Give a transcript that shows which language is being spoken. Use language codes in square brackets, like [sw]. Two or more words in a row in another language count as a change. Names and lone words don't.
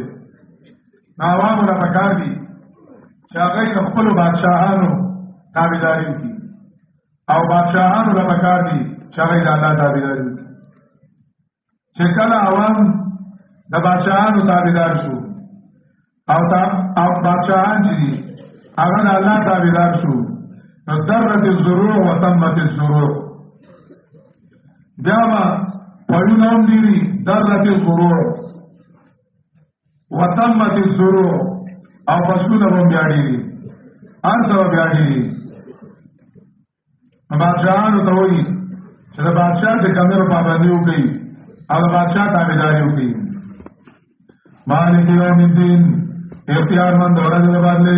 [ps] نو عوامو له پکار دي چې هغوی د خپلو بادشاهانو تابعداري وکړي او بادشاهانو له پکار دي چې هغوی د الله تابعداري وکړي. چې کله عوام د بادشاهانو تابعدار شو او بادشاهان چې دي هغه د الله تابعدار شو نو [ar] درت الزروع وتمت الزروع، [ps] بیا به پړونه هم ډېري [ar] درت الزروع وتمت الزروع [ps] او فصلونه به هم بیا ډېري، هر څه به بیا ډېري. بادشاهانو ته وایي چې د بادشاه د کمرو پابندي وکړي او د بادشاه تابعداري وکړي. [ar] مالک یوم الدین، [ps] اختیارمند د ورځې د بدلې.